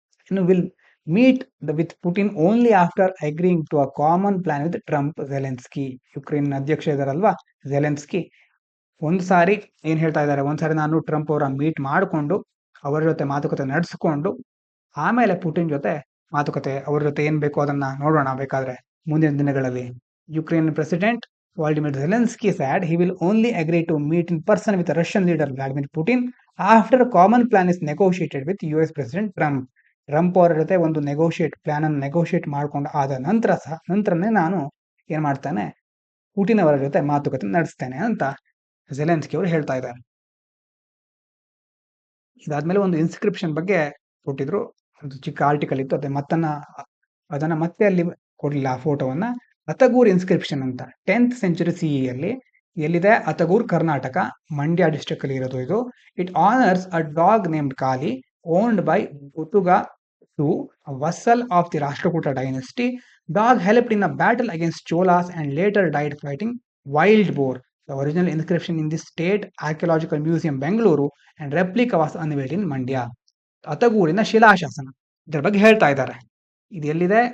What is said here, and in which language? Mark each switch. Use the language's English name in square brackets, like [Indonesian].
[English] ಇನ್ನು will meet with Putin only after agreeing to a common plan with Trump Zelensky. [Kannada] Ukraine ಅಧ್ಯಕ್ಷ ಇದಾರಲ್ವಾ Zelensky, ಒಂದ್ಸಾರಿ ಏನ್ ಹೇಳ್ತಾ ಇದ್ದಾರೆ, ಒಂದ್ಸಾರಿ ನಾನು ಟ್ರಂಪ್ ಅವರ ಮೀಟ್ ಮಾಡಿಕೊಂಡು ಅವರ ಜೊತೆ ಮಾತುಕತೆ ನಡೆಸಿಕೊಂಡು ಆಮೇಲೆ ಪುಟಿನ್ ಜೊತೆ ಮಾತುಕತೆ, ಅವ್ರ ಜೊತೆ ಏನ್ ಬೇಕೋ ಅದನ್ನ ನೋಡೋಣ ಬೇಕಾದ್ರೆ ಮುಂದಿನ ದಿನಗಳಲ್ಲಿ. [English] Ukraine president Volodymyr Zelensky said he will only agree to meet in person with Russian leader Vladimir Putin after a common plan is negotiated with US President Trump. [Kannada] Trump ಅವರ ಜೊತೆ ಒಂದು ಪ್ಲಾನ್ ಅನ್ನು ನೆಗೋಷಿಯೇಟ್ ಮಾಡ್ಕೊಂಡು ಆದ ನಂತರನೇ ನಾನು ಏನ್ ಮಾಡ್ತಾನೆ, ಪುಟಿನ್ ಅವರ ಜೊತೆ ಮಾತುಕತೆ ನಡೆಸ್ತೇನೆ ಅಂತ ಝೆಲೆನ್ಸ್ಕಿ ಅವರು ಹೇಳ್ತಾ ಇದ್ದಾರೆ. ಇದಾದ್ಮೇಲೆ ಒಂದು ಇನ್ಸ್ಕ್ರಿಪ್ಷನ್ ಬಗ್ಗೆ ಕೊಟ್ಟಿದ್ರು, ಒಂದು ಚಿಕ್ಕ ಆರ್ಟಿಕಲ್ ಇತ್ತು, ಅದನ್ನ ಮತ್ತೆ ಅಲ್ಲಿ ಕೊಡ್ಲಿಲ್ಲ ಆ ಫೋಟೋವನ್ನ. ಅತಗೂರ್ ಇನ್ಸ್ಕ್ರಿಪ್ಷನ್ ಅಂತ 10th ಸೆಂಚುರಿ CE ಅಲ್ಲಿ ಎಲ್ಲಿದೆ? ಅತಗೂರ್, ಕರ್ನಾಟಕ, ಮಂಡ್ಯ ಡಿಸ್ಟ್ರಿಕ್ಟ್ ಅಲ್ಲಿ ಇರೋದು ಇದು. [English] It honours a dog named Kali owned by Butuga to vassal of the Rashtrakuta dynasty. Dog helped in a battle against Cholas and later died fighting wild boar. The original inscription in the State Archaeological Museum, Bengaluru, and replica was unveiled in Mandya. [Kannada] ಅತಗೂರಿನ ಶಿಲಾಶಾಸನ, ಇದರ ಬಗ್ಗೆ ಹೇಳ್ತಾ ಇದ್ದಾರೆ. ಇದು ಎಲ್ಲಿದೆ?